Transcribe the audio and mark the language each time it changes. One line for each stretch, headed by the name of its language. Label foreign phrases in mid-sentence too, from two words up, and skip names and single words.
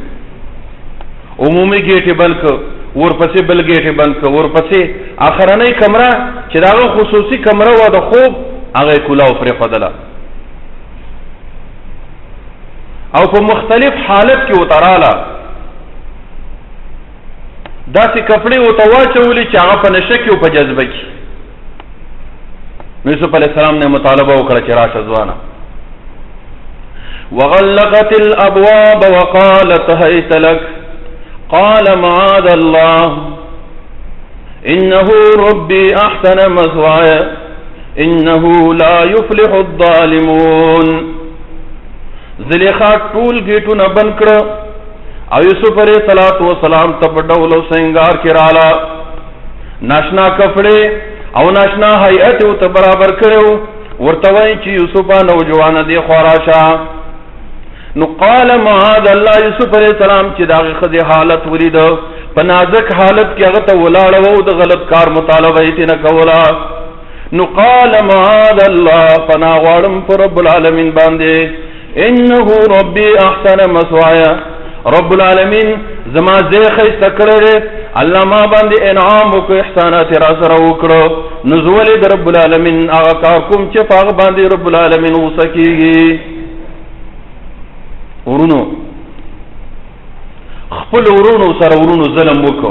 Pashto: عمومي گیټې بند کړه، ورپسې بل گیټې بند کړه، ورپسې اخرنۍ کمره چې د هغه خصوصي کمره وه د خوب هغه یې کولاو پرېښودله او په مختلف حالت کې ورته راله. داسې کپړې ورته واچولې چې هغه په نشه کې او په جذبه کې. یوسف
Arabic: علیه السلام
Pashto: نه مطالبه وکړه چې راشه ځوانه.
Arabic: وغلقت الابواب وقالت هيت لك قال معاذ الله انه ربي احسن مثواي انه لا يفلح الظالمون.
Pashto: زلیخا ټول گیټونه بند کړه او یوسف
Arabic: علیه السلام
Pashto: ته په ډول او سنگار کې رااله. ناشنا کپړې او ناشنا هیئت ورته برابر کړو. ورته وایي چې یوسفه نوجوانه دی خوا راشه. نو
Arabic: قال معاذ الله
Pashto: یوسف
Arabic: علیه السلام
Pashto: چې د هغې ښځې حالت ولیده په نازک حالت کې هغه ته ولاړه وه او د غلط کار مطالبه یې ترې نه کوله. نو
Arabic: قال معاذ الله
Pashto: پناه غواړم په رب العالمین باندې
Arabic: انه ربي احسن مثواي.
Pashto: رب العالمین زما ځای ښایسته کړی دی. الله ما باندې انعام وکړو، احسانات را سره وکړو. نو زه ولې د رب العالمین هغه کار کوم چې په هغه باندې رب العالمین غوسه کېږي. ورونو خپل ورونو سره ورونو ظلم وکړو.